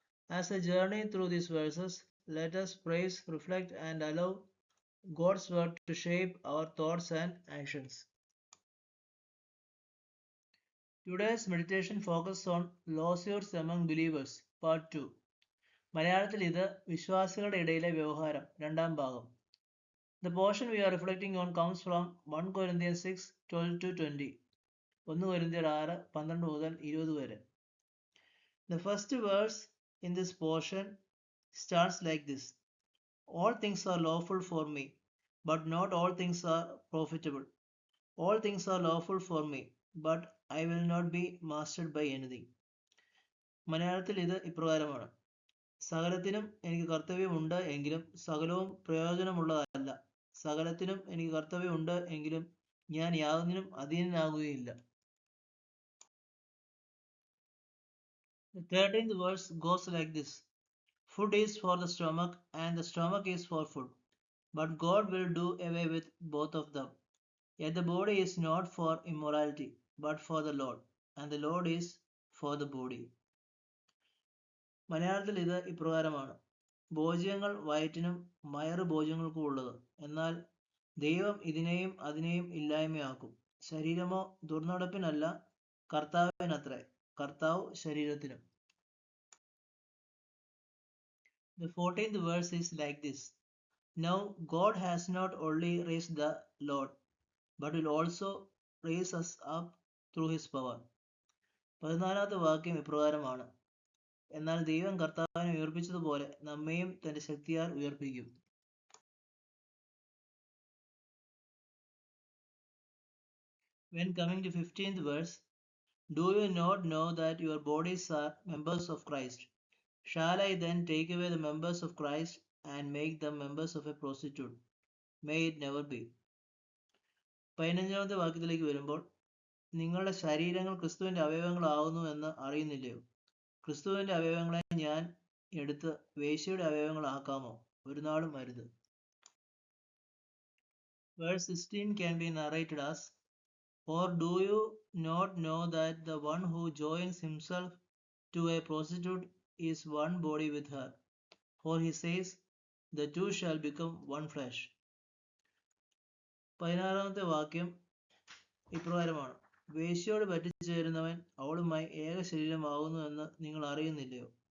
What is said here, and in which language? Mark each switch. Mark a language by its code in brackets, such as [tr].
[en] As a journey through these verses, let us praise, reflect, and allow God's Word to shape our thoughts and actions. Today's meditation focuses on lawsuits among believers, Part 2. [ml] മലയാളത്തിൽ ഇത് വിശ്വാസികളുടെ ഇടയിലെ വ്യവഹാരം രണ്ടാം ഭാഗം. [en] The portion we are reflecting on comes from 1 Corinthians 6, 12 to 20. [ml] 1 കൊരിന്ത്യർ 6, 12 മുതൽ 20 വരെ. [en] The first verse in this portion starts like this. All things are lawful for me, but not all things are profitable. All things are lawful for me, but I will not be mastered by anything. [ml] മലയാളത്തിൽ ഇത് ഇപ്രകാരമാണ്. സകലത്തിനും എനിക്ക് കർത്തവ്യമുണ്ട് എങ്കിലും സകലവും പ്രയോജനമുള്ളതല്ല. സകലത്തിനും എനിക്ക് കർത്തവ്യമുണ്ട് എങ്കിലും ഞാൻ യാതൊന്നിനും അധീനനാകുകയില്ല. [en] The 13th verse goes like this. Food is for the stomach and the stomach is for food, but God will do away with both of them. Yet the body is not for immorality, but for the Lord, and the Lord is for the body. [ml] മലയാളത്തിൽ ഇത് ഇപ്രകാരമാണ്. ഭോജ്യങ്ങൾ വയറ്റിനും വയറ് ഭോജ്യങ്ങൾക്കും ഉള്ളത്, എന്നാൽ ദൈവം ഇതിനെയും അതിനെയും ഇല്ലായ്മയാക്കും. ശരീരമോ ദുർനടപ്പിനല്ല, കർത്താവിനത്രേ, കർത്താവ് ശരീരത്തിനും. [en] The 14th verse is like this. Now God has not only raised the Lord, but will also raise us up through his power. [ml] 14ാമത്തെ വാക്യം ഇപ്രകാരമാണ്. എന്നാൽ ദൈവം കർത്താവിനെ ഉയർപ്പിച്ചതുപോലെ നമ്മെയും തന്റെ ശക്തിയാൽ ഉയർപ്പിക്കും. [en] When coming to 15th verse, do you not know that your bodies are members of Christ? Shall I then take away the members of Christ and make them members of a prostitute? May it never be. [ml] 15ാമത്തെ വാക്യത്തിലേക്ക് വരുമ്പോൾ, നിങ്ങളുടെ ശരീരങ്ങൾ ക്രിസ്തുവിന്റെ അവയവങ്ങളാകുന്നു എന്ന് അറിയുന്നില്ലയോ? ക്രിസ്തുവിന്റെ അവയവങ്ങളെ ഞാൻ എടുത്ത് വേശ്യയുടെ അവയവങ്ങളാക്കാമോ? ഒരു നാളും അരുത്. [en] Verse 16 can be narrated as, or do you not know that the one who joins himself to a prostitute is one body with her? For he says, the two shall become one flesh. [ml] 16ാമത്തെ വാക്യം ഇപ്രകാരമാണ്. വേശ്യയോട് പറ്റിച്ചേരുന്നവൻ അവളുമായി ഏക ശരീരമാകുന്നു എന്ന് നിങ്ങൾ അറിയുന്നില്ലയോ?